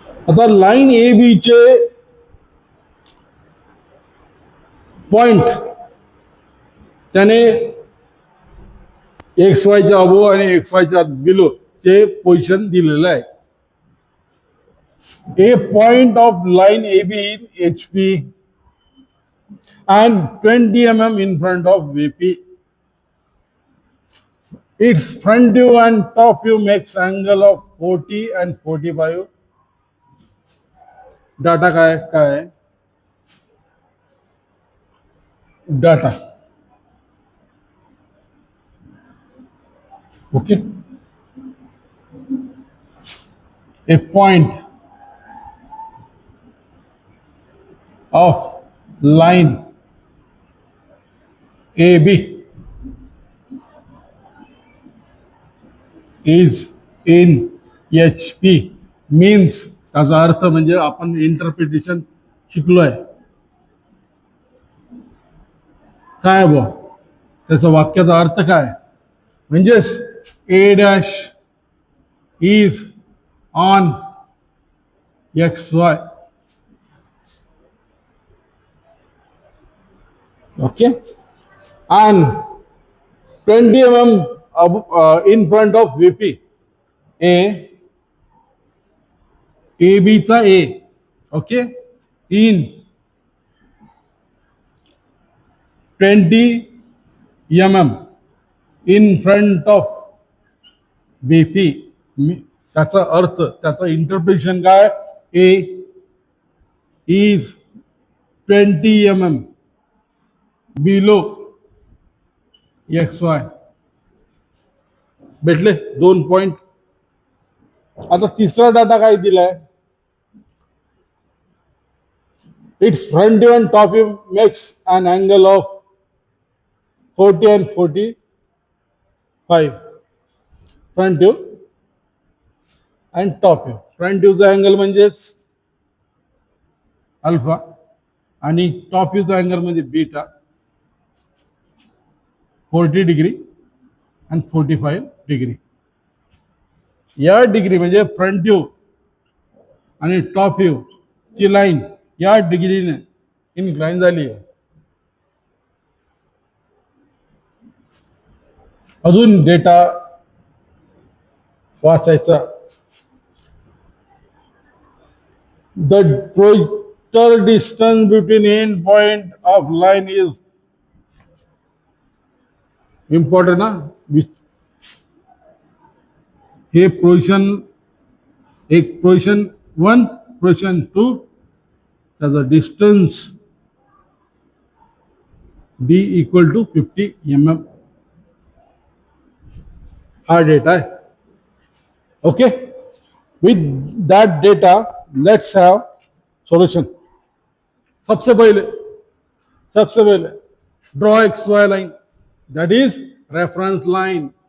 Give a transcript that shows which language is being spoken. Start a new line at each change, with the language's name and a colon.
Marathi: आता line A B चे point त्याने एक्स वायच्या अबो आणि एक्स वायच्या बिलो चे पोझिशन दिलेलं आहे.
English: A point of line AB in HP and 20 mm in front of VP. Its front view and top view makes angle of 40 and 45.
Marathi: Data काय काय data. Okay.
English: A point of line AB is in HP means
Marathi: त्याचा अर्थ म्हणजे आपण interpretation शिकलोय. काय बो त्याचा वाक्याचा अर्थ काय म्हणजेच
English: A dash is on X Y. Okay, and 20 mm in front of VP. AB चा A. Okay, in 20 mm in front of VP.
Marathi: त्याचा अर्थ त्याचा इंटरप्रिटेशन काय.
English: A is 20 mm below X Y.
Marathi: भेटले 2 पॉइंट. आता तिसरा डाटा काय दिलाय.
English: It's front view and top view makes an angle of 40 and 45. Front view and top view.
Marathi: Front व्ह्यूचा angle म्हणजेच अल्फा आणि टॉप व्ह्यूचा अँगल म्हणजे बीटा.
English: 40 degree and 45 degree.
Marathi: या degree म्हणजे फ्रंट व्ह्यू आणि टॉप व्ह्यू ची line या डिग्रीने incline झाली आहे. अजून डेटा वाचायचा.
English: The projector distance between end point of line is important ना.
Marathi: हे पोझिशन एक पोझिशन 1 पोझिशन 2 त्याचा distance D equal to 50 mm. हा डेटा आहे.
English: Okay, with that data let's have solution. सबसे
Hindi: सबसे पहले
English: Draw X Y line, that is reference line.